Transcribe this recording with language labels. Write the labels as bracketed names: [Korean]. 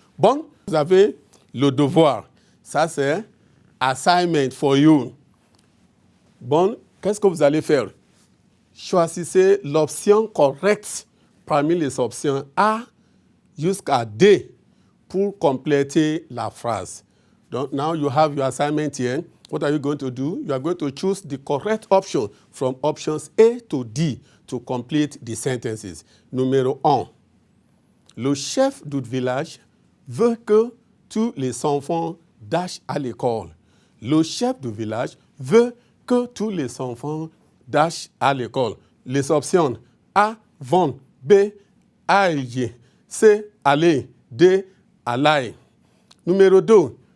[French] Bon, vous avez le devoir. Ça, c'est [English] assignment for you. [French] Bon, qu'est-ce que vous allez faire? Choisissez l'option correcte parmi les options A jusqu'à D pour compléter la phrase. [English] Donc, now you have your assignment here. What are you going to do? You are going to choose the correct option from options A to D to complete the sentences. [French] Numéro 1. Le chef du village veut que tous les enfants dashent à l'école. Le chef du village veut que tous les enfants dashent à l'école. Les options A, vont, B, aille, C, aller, D, aller. Numéro 2.